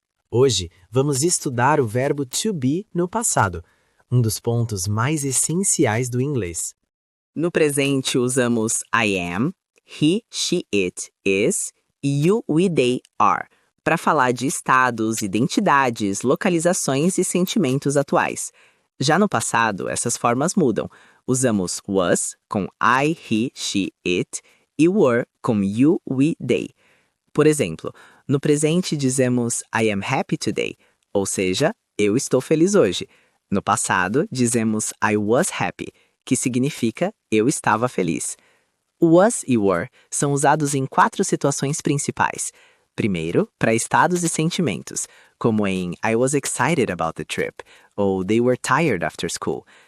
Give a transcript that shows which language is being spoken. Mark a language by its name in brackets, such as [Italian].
[Portuguese] Hoje, vamos estudar o verbo to be no passado, um dos pontos mais essenciais do inglês. No presente, usamos I am, he, she, it, is, you, we, they, are, para falar de estados, identidades, localizações e sentimentos atuais. Já no passado, essas formas mudam. Usamos was com I, he, she, it e were com you, we, they. Por exemplo, no presente dizemos [English] I am happy today, [Portuguese] ou seja, eu estou feliz hoje. No passado, dizemos [English] I was happy, [Portuguese] que significa eu estava feliz. Was e were são usados em 4 situações principais. Primeiro, para estados e sentimentos, como em [English] I was excited about the trip, [Portuguese] ou [English] they were tired after school.